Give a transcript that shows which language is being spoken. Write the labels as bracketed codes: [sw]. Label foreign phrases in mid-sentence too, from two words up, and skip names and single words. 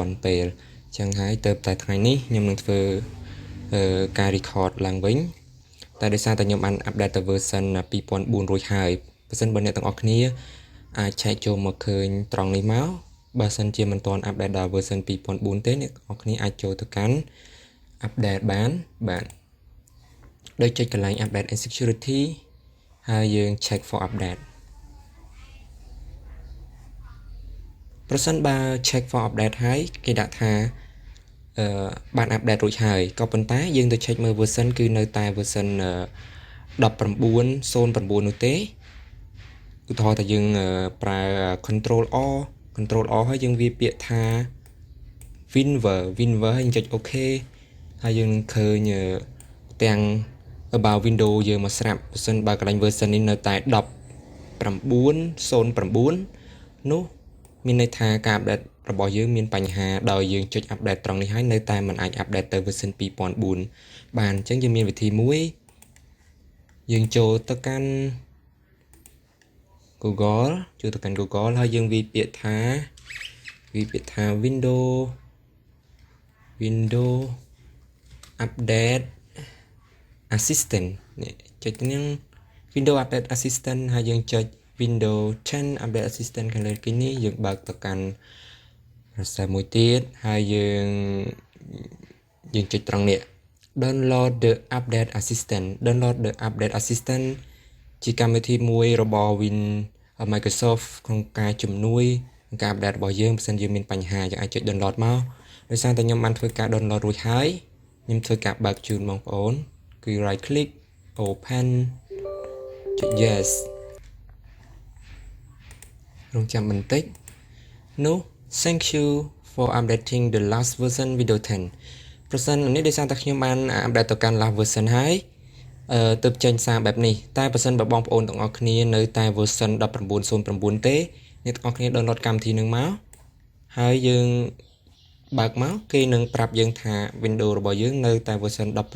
[km] ន់ពេលអញ្ចឹងហើយទៅតែថ្ងៃនេះខ្ញុំនឹងធ្វើការ record ឡើងវិញតែដោយសារតែខ្ញុំបាន update ទៅ version 2004រួចហើយបើសិនបើអ្នកទាំងអស់គ្នាអាចឆែកចូលមកឃើញត្រង់នេះមកបើសិនជាមិនទាន់ update ដល់ version 2004ទេអ្នកទាំងអស់គ្នាអាចចូលទៅកាន់ update បានបាទដោយចុចកន្លែង [en] update and security [km] ហើយយើង [en] check for update [km] ប្រសិនបើ [en] check for update [km] ហើយគេដាក់ថាបាន update រួចហើយក៏ប៉ុន្តែយើងទៅ check មើល version គឺនៅតែ version 1909នោះទេឧទាហរណ៍ថាយើងប្រើ control R ហើយយើងវាពាក្យថា winver ហើយយើងចុច OK ហើយយើងនឹងឃើញទាំង [en] about window [km] យើងមកស្រាប់បើសិនបើកន្លែង version នេះនៅតែ 1909នោះមានន័យថាការ update របស់យើងមានបញ្ហាដោយយើងចុច update ត្រង់នេះហើយនៅតែមិនអាច update ទៅ version 2004បានអញ្ចឹងយើងមានវិធីមួយយើងចូលទៅកាន់ Google ហើយយើងវាយពាក្យថា [en] window update assistant [km] នេះចុចនេះ [en] window update assistant [km] ហើយយើងចុច [en] window 10 update assistant [km] ខាងលើគេនេះយើងបើកទៅកាន់រសើរមួយទៀតហើយ យើងចុចត្រង់នេះ [en] download the update assistant [km] ជាកម្មវិធីមួយរបស់ Microsoft ក្នុងការជំនួយក្នុងការ update របស់យើងបើសិនយើងមានបញ្ហាយើងអាចចុច download មកដោយសារតែខ្ញុំបានធ្វើការ download រួចហើយខ្ញុំធ្វើការបើកជូនបងប្អូនគឺ [en] right click open [km] ចុច yes រងចាំបន្តិចនោះ [en] thank you for updating the last version Windows 10 [km] ប្រសិននេះដោយសារតែខ្ញុំបាន update ទៅកាន់ [en] last version [km] ហើយទើបចេញសារបែបនេះតែបើសិនបើបងប្អូនទាំងអស់គ្នានៅតែ version 1909ទេអ្នកទាំងអស់គ្នា download កម្មវិធីនឹងមកហើយយើងបើកមកគេនឹងប្រាប់យើងថា Windows របស់យើងនៅតែ version